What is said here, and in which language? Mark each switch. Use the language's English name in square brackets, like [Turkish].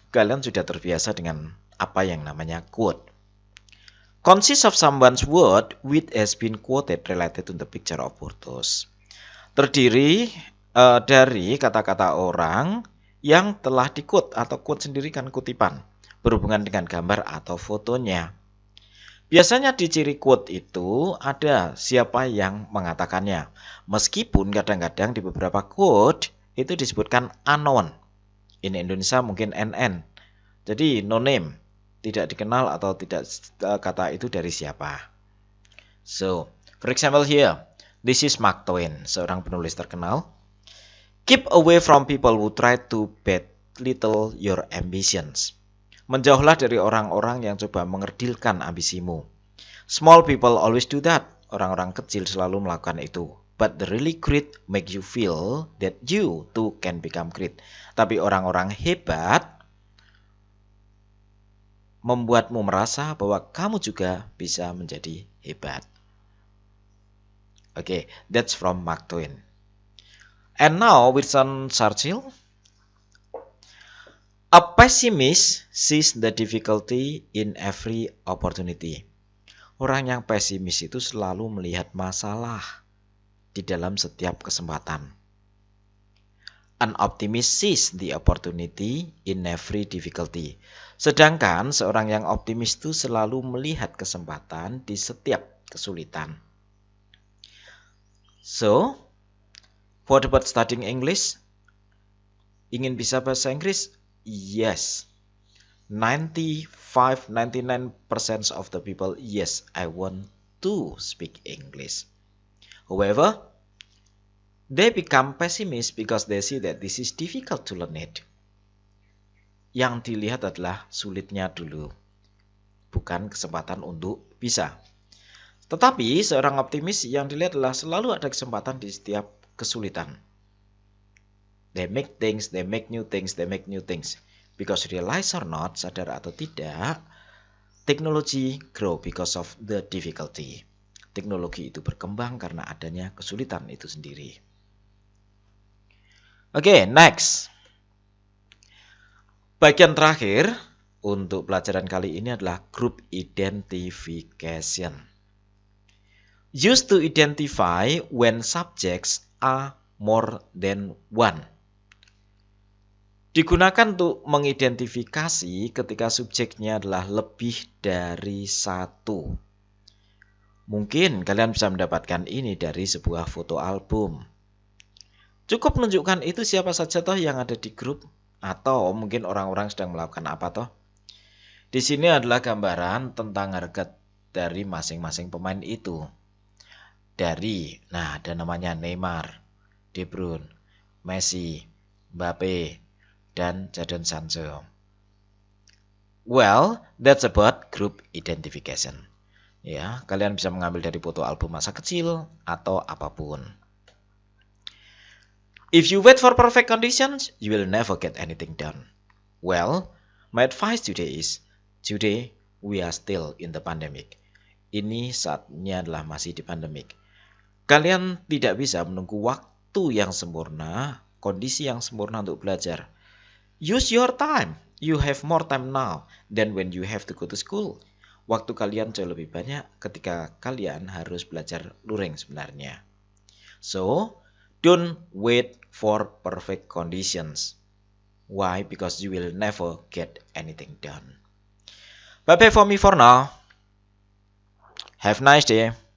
[Indonesian] Kalian sudah terbiasa dengan apa yang namanya quote. [English] Consists of someone's word which has been quoted related to the picture or photos. [Indonesian] Terdiri dari kata-kata orang yang telah di-quote atau quote sendiri kan kutipan berhubungan dengan gambar atau fotonya. Biasanya di ciri quote itu ada siapa yang mengatakannya. Meskipun kadang-kadang di beberapa quote itu disebutkan unknown. [English] In Indonesia [Indonesian] mungkin NN. Jadi [English] no name. [Indonesian] Tidak dikenal atau tidak kata itu dari siapa. [English] So, for example here, this is Mark Twain, [Indonesian] seorang penulis terkenal. [English] Keep away from people who try to belittle your ambitions. [Indonesian] Menjauhlah dari orang-orang yang coba mengerdilkan ambisimu. [English] Small people always do that. [Indonesian] Orang-orang kecil selalu melakukan itu. [English] But the really great make you feel that you too can become great. [Indonesian] Tapi orang-orang hebat membuatmu merasa bahwa kamu juga bisa menjadi hebat. [English] Okay, that's from Mark Twain. And now Winston Churchill. A pessimist sees the difficulty in every opportunity. [Indonesian] Orang yang pesimis itu selalu melihat masalah di dalam setiap kesempatan. [English] An optimist sees the opportunity in every difficulty. [Indonesian] Sedangkan seorang yang optimis itu selalu melihat kesempatan di setiap kesulitan. [English] So, what about studying English? [Indonesian] Ingin bisa bahasa Inggris? [English] Yes. 99% of the people, yes, I want to speak English. However, they become pessimists because they see that this is difficult to learn it. [Indonesian] Yang dilihat adalah sulitnya dulu, bukan kesempatan untuk bisa. Tetapi seorang optimis yang dilihat adalah selalu ada kesempatan di setiap kesulitan. [English] They make things, they make new things, they make new things. Because realize or not, [Indonesian] sadar atau tidak, [English] technology grow because of the difficulty. [Indonesian] Teknologi itu berkembang karena adanya kesulitan itu sendiri. [English] Oke, next. [Indonesian] Bagian terakhir untuk pelajaran kali ini adalah group identification. [English] Used to identify when subjects are more than one. [Indonesian] Digunakan untuk mengidentifikasi ketika subjeknya adalah lebih dari satu. Mungkin kalian bisa mendapatkan ini dari sebuah foto album. Cukup menunjukkan itu siapa saja toh yang ada di grup, atau mungkin orang-orang sedang melakukan apa toh. Di sini adalah gambaran tentang harga dari masing-masing pemain itu. Nah ada namanya Neymar, De Bruyne, Messi, Mbappe, dan Jadon Sancho. [English] Well, that's about group identification. [Indonesian] Ya, kalian bisa mengambil dari foto album masa kecil atau apapun. [English] If you wait for perfect conditions, you will never get anything done. Well, my advice today is, today we are still in the pandemic. [Indonesian] Ini saatnya adalah masih di pandemik. Kalian tidak bisa menunggu waktu yang sempurna, kondisi yang sempurna untuk belajar. [English] Use your time. You have more time now than when you have to go to school. [Indonesian] Waktu kalian jauh lebih banyak ketika kalian harus belajar luring sebenarnya. [English] So, don't wait for perfect conditions. Why? Because you will never get anything done. Bye-bye for me for now. Have a nice day.